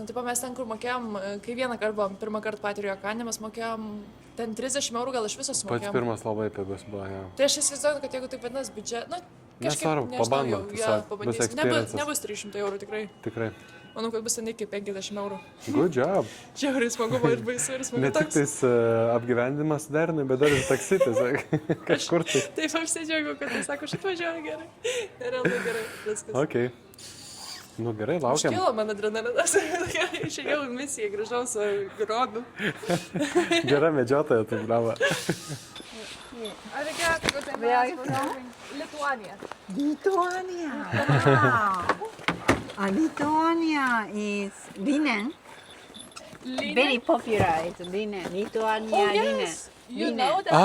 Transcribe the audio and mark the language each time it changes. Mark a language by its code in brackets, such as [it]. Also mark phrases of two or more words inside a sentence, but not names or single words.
[lt] Tipo mes ten, kur mokėjom, kai pirmą kartą patį Riojaną, mes mokėjom ten 30 eurų gal iš viso sumokėjom. Pats pirmas labai pigus buvo, ja. Tai aš įsivaizduoju, kad jeigu taip vadinasi biudžet, nesvarbu, pabandom, bus experiences. Nebus 300 eurų tikrai. Tikrai. Manau, kad bus ten iki 50 eurų. [en] Good job. [lt] Žiauriai smagu, ir baisu, ir smagu. Ne tik tais apgyvendimas derinai, bet dar ir taksi, tiesiog kažkur tai. Taip apsidžiaugiau, kad jis sako, šit važiuoja gerai. Realu gerai, viskas. Okay. Nu gerai, laukiam. Iškilo man adrenalinas, išėjau į misiją, grįžau su grobiu. Gera medžiotoja, tai brava. [en] Where are you from? Lithuania. Wow. Lithuania is linen. Very popular. It's linen. Lithuania linen. You know that?